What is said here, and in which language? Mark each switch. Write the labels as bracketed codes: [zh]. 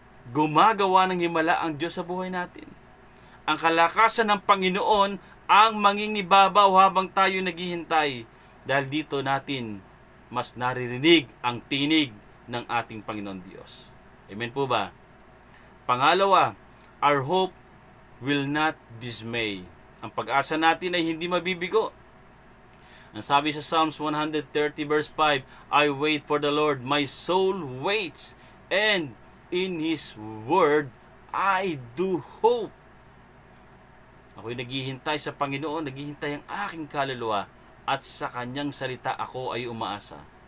[tl] Gumagawa ng himala ang Diyos sa buhay natin. Ang kalakasan ng Panginoon ang mangingibabaw habang tayo naghihintay. Dahil dito natin mas naririnig ang tinig ng ating Panginoon Diyos. Amen po ba? [en] Pangalawa, our hope will not dismay. [tl] Ang pag-asa natin ay hindi mabibigo. Ang sabi sa [en] Psalms 130 verse 5, I wait for the Lord, my soul waits, and in His word I do hope. [tl] Ako'y naghihintay sa Panginoon, naghihintay ang aking kaluluwa, at sa Kanyang salita ako ay umaasa.